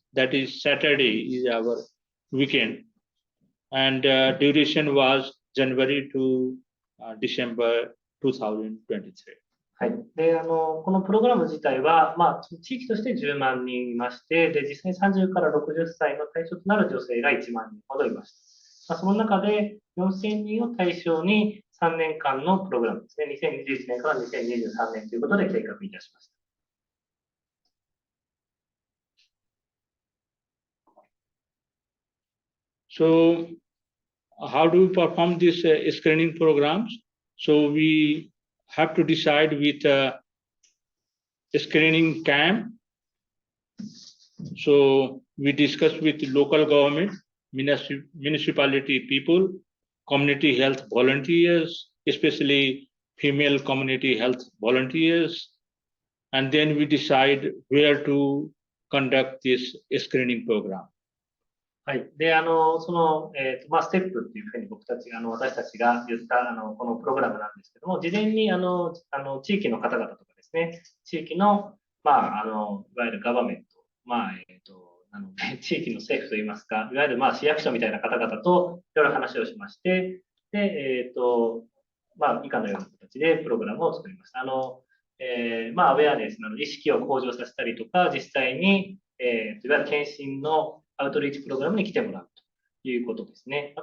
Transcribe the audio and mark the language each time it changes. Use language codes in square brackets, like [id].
[en] That is Saturday is our weekend, and duration was January to December 2023. [ja] はい。で、このプログラム自体は、地域として10万人いまして、で、実際30から60歳の対象となる女性が1万人ほどいました。その中で4000人を対象に3年間のプログラムですね、2021年から2023年ということで計画いたしました。 [en] So, how do we perform these screening programs? So we have to decide with a screening camp. So we discuss with local government, municipality people, community health volunteers, especially female community health volunteers, and then we decide where to conduct this screening program. [ja] はい。で、ステップっていうふうに私たちが言った、このプログラムなんですけども、事前に、地域の方々とかですね、地域の、いわゆるガバメント、なので、地域の政府といいますか、いわゆる、市役所みたいな方々といろいろ話をしまして、で、以下のような形でプログラムを作りました。アウェアネスなど意識を向上させたりとか、実際に、いわゆる検診のアウトリーチプログラムに来てもらうということですね。